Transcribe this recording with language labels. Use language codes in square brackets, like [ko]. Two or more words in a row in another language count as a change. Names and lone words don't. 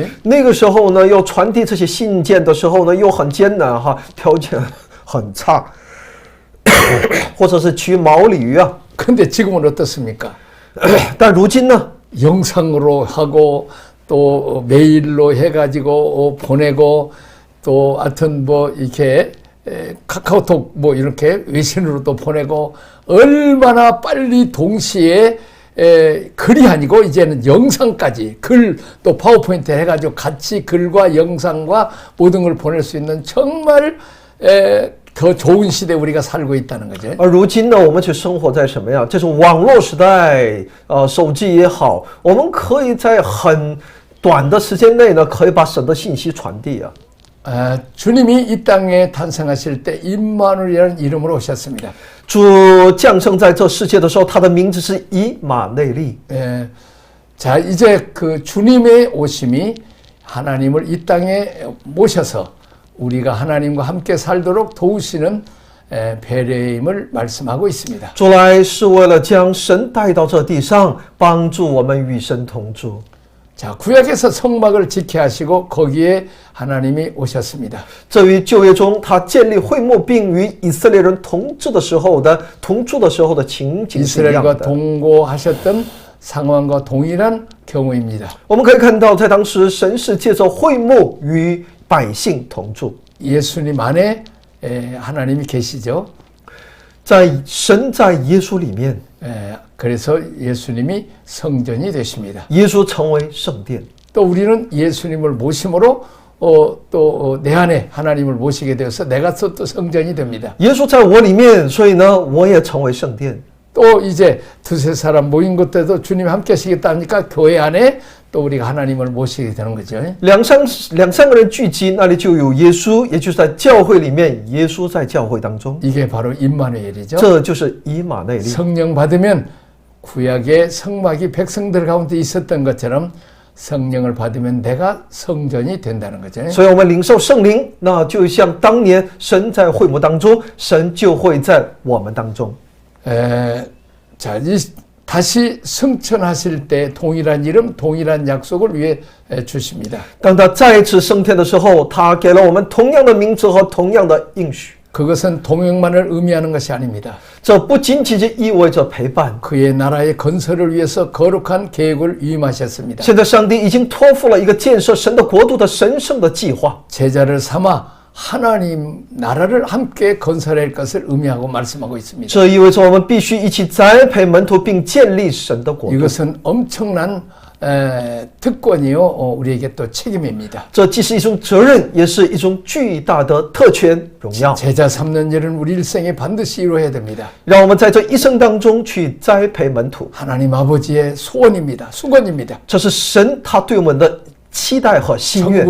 [zh] 那个时候呢，要传递这些信件的时候呢，又很艰难哈，条件很差，或者是骑毛驴啊。 [ko] 근데 지금은 어떻습니까? [zh] 但如今呢， [ko] 영상으로 하고 또 메일로 해가지고 보내고 또 하여튼 뭐 이렇게 카카오톡 뭐 이렇게 외신으로도 보내고 얼마나 빨리 동시에 글이 아니고 이제는 영상까지 글 또 파워포인트 해가지고 같이 글과 영상과 모든 걸 보낼 수 있는 정말 더 좋은 시대에 우리가 살고 있다는 거죠. [zh] 而如今呢，我们却生活在什么呀？这种网络时代，手机也好，我们可以在很短的时间内呢，可以把神的信息传递啊。 [ko] 주님이 이 땅에 탄생하실 때 임마누엘이라는 이름으로 오셨습니다. [zh] 主降生在这世界的时候，他的名字是以马内利。 [ko] 자, 이제 그 주님의 오심이 하나님을 이 땅에 모셔서 우리가 하나님과 함께 살도록 도우시는 배려임을 말씀하고 있습니다. [zh] 主来是为了将神带到这地上，帮助我们与神同住。 [ko] 자, 구약에서 성막을 지켜 하시고 거기에 하나님이 오셨습니다. [zh] 这于旧约中，他建立会幕，并与以色列人同住的时候的情景是一样 [ko] 이스라엘과 [zh] 的。 [ko] 동거하셨던 상황과 동일한 경우입니다. [zh] 我们可以看到，在当时，神是借着会幕与百姓同住， [ko] 예수님 안에 하나님이 계시죠. [zh] 神在耶稣里面， [ko] 그래서 예수님이 성전이 되십니다. [zh] 耶稣成为圣殿。 [ko] 또 우리는 예수님을 모심으로 또 내 안에 하나님을 모시게 되어서 내가 또 성전이 됩니다. [zh] 耶稣在我里面，所以呢，我也成为圣殿。 [ko] 또 이제 두세 사람 모인 것때도 주님이 함께 하시겠다 하니까 교회 안에 또 우리가 하나님을 모시게 되는 거죠. [zh] 两三个人聚集，那里就有耶稣，也就是在教会里面，耶稣在教会当中， [ko] 이게 바로 임마누엘이죠. [zh] 这就是以马内利。 [ko] 성령 받으면 구약의 성막이 백성들 가운데 있었던 것처럼 성령을 받으면 내가 성전이 된다는 거죠. [zh] 所以，我们领受圣灵，那就像当年神在会幕当中，神就会在我们当中。 [ko] 자, 다시 성천하실 때 동일한 이름, 동일한 약속을 위해 주십니다. [zh] 当他再次升天的时候，他给了我们同样的名字和同样的应许。 [ko] 그것은 동역만을 의미하는 것이 아닙니다. [zh] 这不仅仅是意味着陪伴。 [ko] 그의 나라의 건설을 위해서 거룩한 계획을 위임하셨습니다. [zh] 现在，上帝已经托付了一个建设神的国度的神圣的计划。 [ko] 제자를 삼아 하나님 나라를 함께 건설할 것을 의미하고 말씀하고 있습니다. [zh] 这意味着我们必须一起栽培门徒，并建立神的国度。 [ko] 이것은 엄청난 특권이요, 우리에게 또 책임입니다. [zh] 这既是一种责任，也是一种巨大的特权荣耀。 [ko] 제자 삼는 일은 우리 일생에 반드시 이루어야 됩니다. [zh] 让我们在这一生当中去栽培门徒， [ko] 하나님 아버지의 소원입니다. 수건입니다. [zh] 这是神他对我们的期待和心愿。